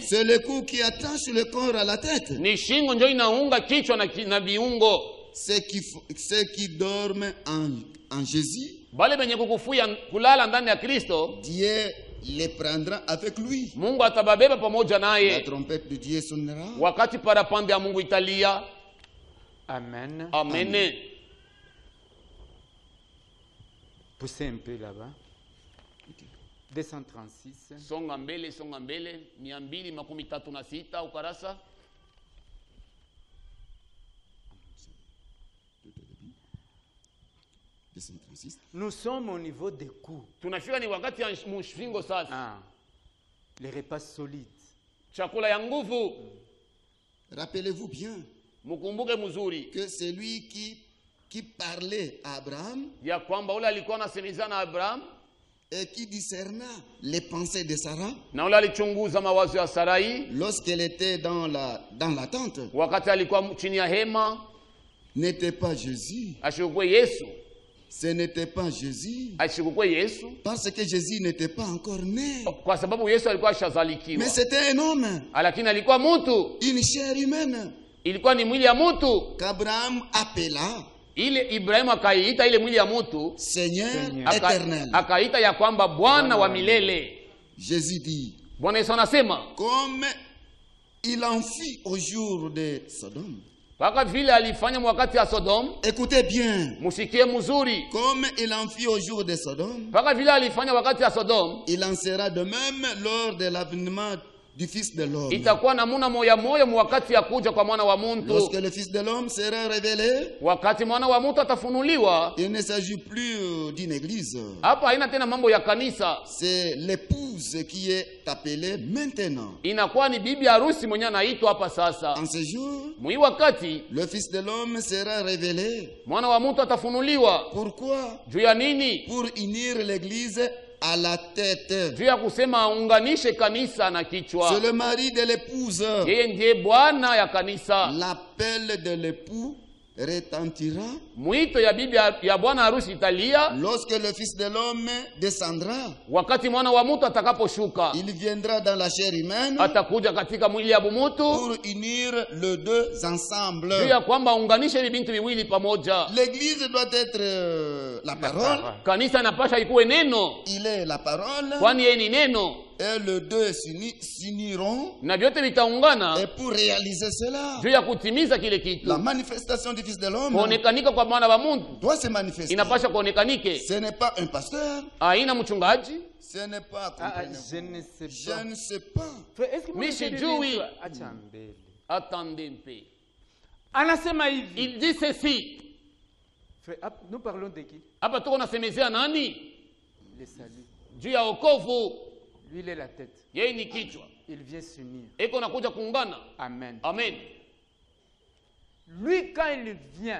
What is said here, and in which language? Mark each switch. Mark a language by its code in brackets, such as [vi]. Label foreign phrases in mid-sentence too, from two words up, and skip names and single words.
[fr] C'est le cou qui attache le corps à la tête. Ceux qui dorment en Jésus, Dieu les prendra avec lui. La trompette de Dieu sonnera. Amen. Amen. Poussez un peu là-bas. 236. [sw] Songa mbele 236 ukarasa. [fr] Nous sommes au niveau des coups. [sw] Tunafika ni wakati ya mshingo sasa. [fr] Les repas solides. [sw] Chakula ya nguvu. [fr] Rappelez-vous bien [sw] mukumbuke mzuri [fr] que c'est lui qui parlait à Abraham, [sw] ya kwamba ule alikuwa anasemezana na Abraham [fr] et qui discerna les pensées de Sarah, [sw] na ule alichunguza mawazo ya Sarai [fr] lorsqu'elle était dans la tente, [sw] wakati alikuwa chini ya hema. [fr] N'était pas Jésus. [sw] Ashukwe Yesu. [fr] Ce n'était pas Jésus. [sw] Ashukwe Yesu. [fr] Parce que Jésus n'était pas encore né. [sw] Kwa sababu Yesu alikuwa ashazalikiwa. [fr] Mais c'était un homme. [sw] Lakini alikuwa mtu. [fr] Une chair humaine. [sw] Ilikuwa ni mwili ya mtu. [fr] Qu'Abraham appela. [sw] Ile Ibrahimu akaita ile mwili ya mtu [fr] Seigneur éternel. [sw] Akaita ya kwamba Bwana wa milele. [fr] Jésus dit. [sw] Bwana Yesu anasema [fr] comme il en fit au jour de Sodome. [sw] Paka vile alifanya wakati ya Sodom. [fr] Écoutez bien. [sw] Musikie mzuri. [fr] Comme il en fit au jour de Sodome. [sw] Paka vile alifanya wakati ya Sodom. [fr] Il en sera de même lors de l'avènement du Fils de l'homme. [sw] Itakuwa namuna moya moya wakati ya kuja kwa mwana wa mtu. [fr] Lorsque le Fils de l'homme sera révélé, [sw] wakati mwana wa mtu atafunuliwa, [fr] il ne s'agit plus d'une église. [sw] Hapa haina tena mambo ya kanisa. [fr] C'est l'épouse qui est appelée maintenant. [sw] Inakuwa ni bibi harusi mwenye anaitwa hapa sasa. [fr] En ce jour, [sw] mwi wakati [fr] le Fils de l'homme sera révélé. [sw] Mwana wa mtu atafunuliwa. [fr] Pourquoi? [sw] Juu ya nini? [fr] Pour unir l'église à la tête. [sw] Juu ya kusema aunganishe kanisa na kichwa. [fr] C'est le mari de l'épouse. [sw] Yeye ndiye bwana ya kanisa. [fr] L'appel de l'époux retentira. [sw] Mwito ya bibi ya bwana harusi italia. [fr] Lorsque le Fils de l'homme descendra. [sw] Wakati mwana wa mtu atakaposhuka. [fr] Il viendra dans la chair humaine. [sw] Atakuja katika mwili ya mtu. [fr] Pour unir les deux ensemble. [sw] Juu ya kwamba unganishe hivi bintu viwili pamoja. [fr] L'église doit être la parole. [sw] Kanisa inapasha ikuwe neno. [fr] Il est la parole. [sw] Kwani yeye ni neno. [fr] Et les deux s'uniront. [sw] Na vyote vitaungana. [fr] Et pour réaliser cela, [sw] juu ya kutimiza kile kitu, [fr] la manifestation du Fils de l'homme [sw] kuonekanika kwa mwana wa Mungu [fr] doit se manifester. [sw] Inapasha kuonekanike. [fr] Ce n'est pas un pasteur. [sw] Haina mchungaji. [fr] Ce n'est pas je ne sais pas. Je ne sais pas. [sw] Mimi sijui. Attendez mpe. Anasema hivi. [fr] Il dit ceci. Nous parlons de qui? [sw] Hapa tuko nasemezea nani? [fr] Le salut. [sw] Juu ya wokovu. [fr] Lui il est la tête. [sw] Yeye ni kichwa. [fr] Il vient s'unir. [sw] Eko nakuja kuungana. Amen. Amen. [fr] Lui quand il vient,